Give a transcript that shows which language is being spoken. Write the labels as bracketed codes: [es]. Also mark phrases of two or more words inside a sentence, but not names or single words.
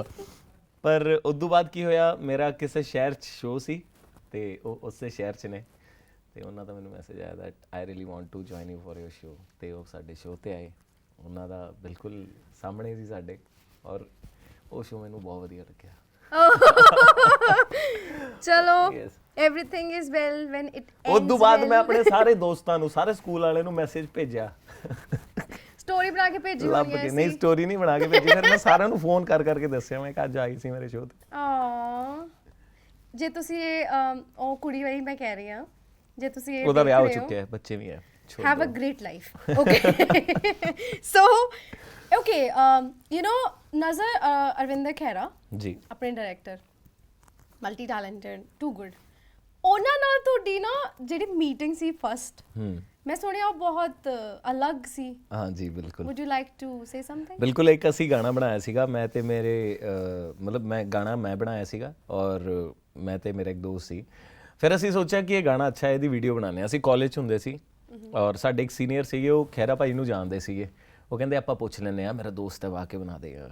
[pa] ਪਰ ਉਸ ਤੋਂ ਬਾਅਦ ਕੀ ਹੋਇਆ, ਮੇਰਾ ਕਿਸੇ ਸ਼ਹਿਰ 'ਚ ਸ਼ੋਅ ਸੀ ਤੇ ਉਹ ਉਸੇ ਸ਼ਹਿਰ 'ਚ ਨੇ, ਤੇ ਉਹਨਾਂ ਦਾ ਮੈਨੂੰ ਮੈਸੇਜ ਆਇਆ [en] that I really want to join you for your show. [pa] ਤੇ ਉਹ ਸਾਡੇ ਸ਼ੋਅ 'ਤੇ ਆਏ, ਉਹਨਾਂ ਦਾ ਬਿਲਕੁਲ ਸਾਹਮਣੇ ਸੀ ਸਾਡੇ, ਔਰ ਉਹ ਸ਼ੋਅ ਮੈਨੂੰ ਬਹੁਤ ਵਧੀਆ ਲੱਗਿਆ। ਚਲੋ [en] Yes. everything is well when it ends [pa] ਉਸ ਤੋਂ ਬਾਅਦ [en] well. [pa] ਮੈਂ ਆਪਣੇ ਸਾਰੇ ਦੋਸਤਾਂ ਨੂੰ, ਸਾਰੇ ਸਕੂਲ ਵਾਲਿਆਂ ਨੂੰ ਮੈਸੇਜ ਭੇਜਿਆ, ਸਟੋਰੀ ਬਣਾ ਕੇ ਭੇਜੀ ਲੱਭ ਹੋਣੀ ਹੈ ਕੇ। ਨਹੀਂ, ਸਟੋਰੀ ਨਹੀਂ ਬਣਾ ਕੇ ਭੇਜੀ, ਫਿਰ ਮੈਂ ਸਾਰਿਆਂ ਨੂੰ ਫੋਨ ਕਰ ਕਰਕੇ ਦੱਸਿਆ ਮੈਂ ਕਿ ਅੱਜ ਆਈ ਸੀ ਮੇਰੇ ਸ਼ੋਅ ਤੇ। ਜੇ ਤੁਸੀਂ ਉਹ ਕੁੜੀ ਵਾਲੀ ਮੈਂ ਕਹਿ ਰਹੀ ਹਾਂ, ਜੇ ਤੁਸੀਂ ਉਹਦਾ ਵਿਆਹ ਹੋ ਚੁੱਕਿਆ ਹੈ, ਬੱਚੇ ਵੀ ਹੈ। [en] have a great life. Okay. So, okay, you know, Nazar Arvinder Khera, [pa] ਜੀ ਆਪਣੇ ਡਾਇਰੈਕਟਰ, [en] multi talented, too good, [pa] ਉਹਨਾਂ ਨਾਲ ਤੁਹਾਡੀ ਨਾ ਜਿਹੜੀ ਮੀਟਿੰਗ ਸੀ ਫਸਟ, ਮੈਂ ਸੁਣਿਆ ਉਹ ਬਹੁਤ ਅਲੱਗ ਸੀ। ਹਾਂ ਜੀ, ਬਿਲਕੁਲ। [en] Would you like to say something? [pa] ਬਿਲਕੁਲ, ਇੱਕ ਅਸੀਂ ਗਾਣਾ ਬਣਾਇਆ ਸੀਗਾ, ਮੈਂ ਤੇ ਮੇਰੇ ਮਤਲਬ ਮੈਂ ਗਾਣਾ ਮੈਂ ਬਣਾਇਆ ਸੀਗਾ ਔਰ ਮੈਂ ਤੇ ਮੇਰਾ ਇੱਕ ਦੋਸਤ ਸੀ। ਫਿਰ ਅਸੀਂ ਸੋਚਿਆ ਕਿ ਇਹ ਗਾਣਾ ਅੱਛਾ ਹੈ, ਇਹਦੀ ਵੀਡੀਓ ਬਣਾਉਂਦੇ ਹਾਂ। ਅਸੀਂ ਕਾਲਜ 'ਚ ਹੁੰਦੇ ਸੀ ਔਰ ਸਾਡੇ ਇੱਕ ਸੀਨੀਅਰ ਸੀਗੇ, ਉਹ ਖਹਿਰਾ ਭਾਈ ਨੂੰ ਜਾਣਦੇ ਸੀਗੇ। ਉਹ ਕਹਿੰਦੇ ਆਪਾਂ ਪੁੱਛ ਲੈਂਦੇ ਆ, ਮੇਰਾ ਦੋਸਤ ਹੈ, ਆ ਕੇ ਬਣਾ ਦੇਗਾ।